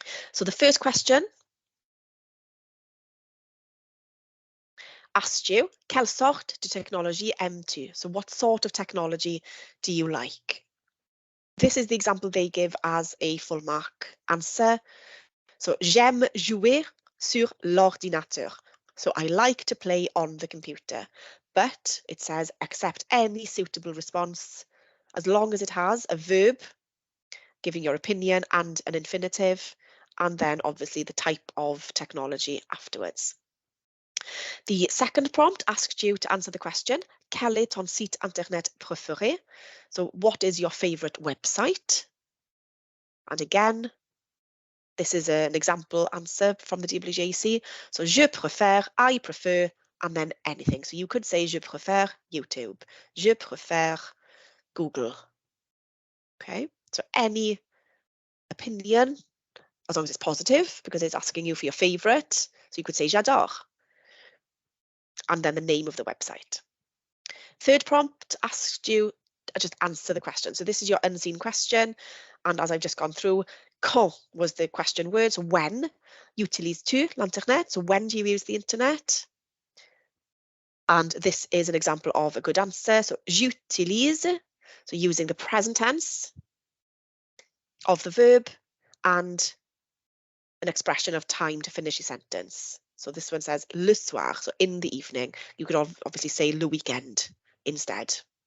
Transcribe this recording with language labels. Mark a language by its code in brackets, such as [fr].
[en] So the first question asked you, [fr] quelle sorte de technologie aimes-tu? [en] So what sort of technology do you like? This is the example they give as a full mark answer. [fr] So, j'aime jouer sur l'ordinateur. [en] So, I like to play on the computer. But it says accept any suitable response as long as it has a verb, giving your opinion, and an infinitive, and then obviously the type of technology afterwards. The second prompt asked you to answer the question, [fr] quel est ton site internet préféré? [en] So, what is your favorite website? And again, this is an example answer from the WJC. So, je préfère, I prefer, and then anything. So you could say, [fr] je préfère YouTube. Je préfère Google. [en] Okay, so any opinion, as long as it's positive, because it's asking you for your favorite. So you could say, j'adore. And then the name of the website. Third prompt asked you to just answer the question. So this is your unseen question. And as I've just gone through, quand was the question word. So when [fr] utilises-tu l'internet? [en] So when do you use the internet? And this is an example of a good answer. So j'utilise, so using the present tense of the verb and an expression of time to finish your sentence. So this one says [fr] le soir, [en] so in the evening. You could obviously say le weekend instead.